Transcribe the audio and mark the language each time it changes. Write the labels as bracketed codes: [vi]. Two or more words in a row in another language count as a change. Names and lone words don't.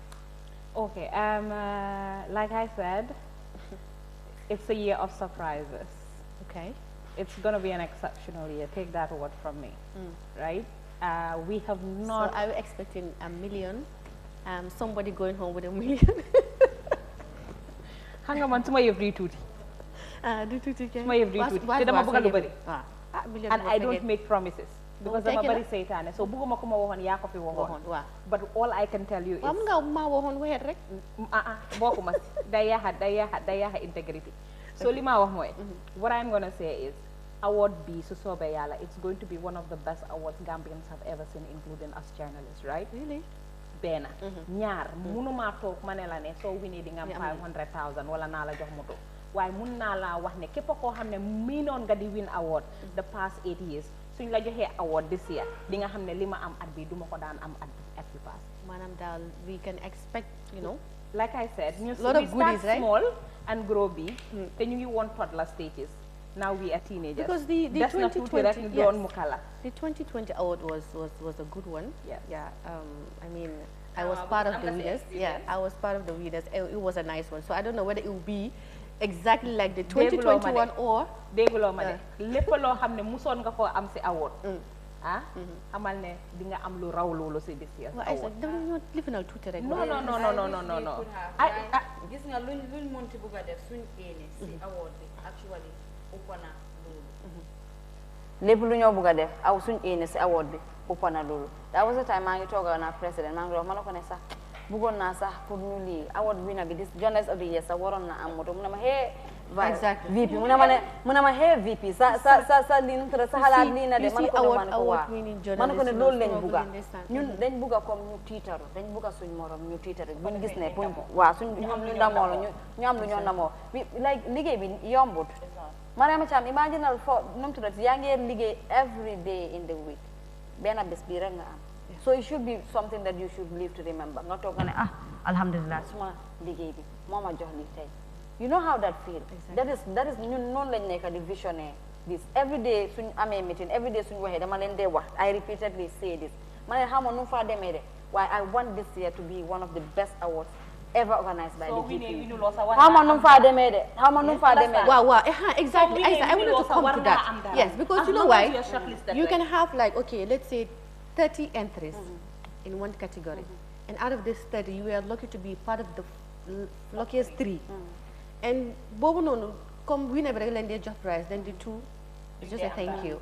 [en] Okay, like I said, it's a year of surprises. Okay. It's going to be an exceptional year. Take that word from me, right? We have not... So are you expecting $1 million? Somebody going home with $1 million? Hang on, [wo] suma yëf di tuuti. Di tuuti kay. Suma yëf di tuuti. Te dama bëgg lu bari. [en] And I don't make promises. [wo] Because dama bari seytaane. So bëgguma ko ma waxoon yaa ko fi waxoon. [en] But all I can tell you is... [wo] Am nga ma waxoon waxet rek? Bokkuma si. Day yaaxa integrity. So li ma wax mooy, [en] what I'm going to say is, award B, [wo] su soobee yàlla, [en] it's going to be one of the best awards Gambians have ever seen, including us journalists, right? Really? [wo] Benn ñaar mënuma toog ma ne la ne soo winee di nga am 500,000 wala naa la jox moto waaye mun naa laa wax ne képp koo xam ne miinoon nga di [en] win award the past 8 years [wo] suñ la joxee [en] award this year [wo] di nga xam ne li ma am at bi duma ko daan am at bi pass. Maanaam daal [en] we can expect, you know, like I said, we lot of goodies, start small and grow big. [wo] Te ñu ngi woon [en] toddler stages. Now we are teenagers. Because the 2020, the 2020 award was a good one. Yes. Yeah. I mean, I was part of the winners. Yeah, I was part of the winners. It was a nice one. So I don't know whether it will be exactly like the 2021 or. [wo] Déguloo ma de lépp loo xam ne musoon nga koo am si award. Amal ne di nga am lu raw loolu si [en] this year's award. [wo] Dañu lifinal tuuti rek. [en] No. [wo] Gis nga luñ mënti bëgg a def suñ éene si award bi actually upana loolu. Lépp lu ñoo bëgg a def aw suñ éene si award bi upana loolu. [en] That was the time [wo] maa ngi tooga na président maa ngi wax ma ne ko ne sax bëggoon naa sax pour ñu lii [en] award winner [wo] bi [en] this journalist of the year [wo] sax waroon na am moto mu ne ma hee [en] exactly [wo] VP mu ne ma hee VP sa lii nu sa xalaat lii na de man ko man ko ne loolu lañ bugga ñun dañ bugga comme ñu tiitaru dañ bugga suñ morom ñu tiitaru buñ gis ne waaw suñ ñu am lu ndamoo la ñu am lu ñoo ndamoo like liggéey bi yombut Mariama Cham imaginal fo num tuddati yaa ngi liggéey [en] every day in the week [wo] benn bés bii rek nga am [en] so it should be something that you should live to remember [wo] nga toog nga ne alhamdulillah suma liggéey bi moo ma jox lii tey. [en] You know how that feels. Exactly. That is [wo] ñun noonu lañ nekk di visionnaire [en] this every day [wo] suñ amee [en] meeting every day [wo] suñ waxee dama leen dee wax [en] I repeatedly say this [wo] ma ne xamoon nu mu faa demee de waaye [en] I want this year to be one of the best awards ever organized by the GP. [wo] Xamoon nu mu faa demee de xamoon nu mu faa demee de. [en] Wow, exactly. I wanted to come to that. Yes, because you know why? You can have like, okay, let's say 30 entries in one category, and out of this 30, you are lucky to be part of the luckiest 3. [wo] And boobu noonu comme winner bi rek leen dee jox prize, [en] then the 2 is just a thank you.